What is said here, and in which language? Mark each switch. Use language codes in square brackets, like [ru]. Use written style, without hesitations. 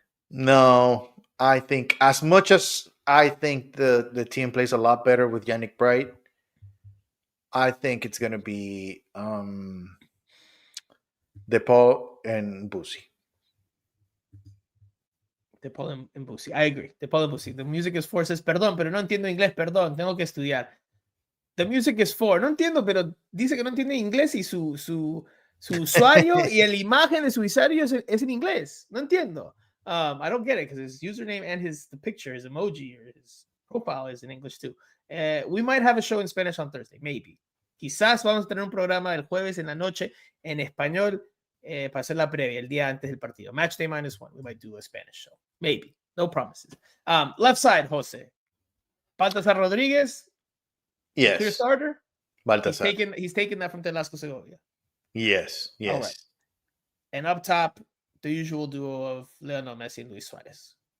[en] No, I think as much as I think the team plays a lot better with Yannick Bright, I think it's gonna be DePaul and Busi. De Paul and Busi. I agree. De Paul and Busi. The music is for says, [es] perdón, pero no entiendo inglés, perdón, tengo que estudiar. [en] The music is for, [es] no entiendo, pero dice que no entiende inglés y su usuario y la imagen de su usuario es en inglés. No entiendo. [en] I don't get it because his username and the picture, his emoji or his profile is in English too. We might have a show in Spanish on Thursday, maybe. [es] Quizás vamos a tener un programa el jueves en la noche en español para hacer la previa, el día antes del partido. [en] Match day -1. We might do a Spanish show. Maybe. No promises. Left side, Jose. Baltasar Rodriguez. Yes. Clear starter? Baltasar. He's taken that from Telasco Segovia. Yes. All right. And up top, the usual duo of Lionel Messi and Luis Suarez.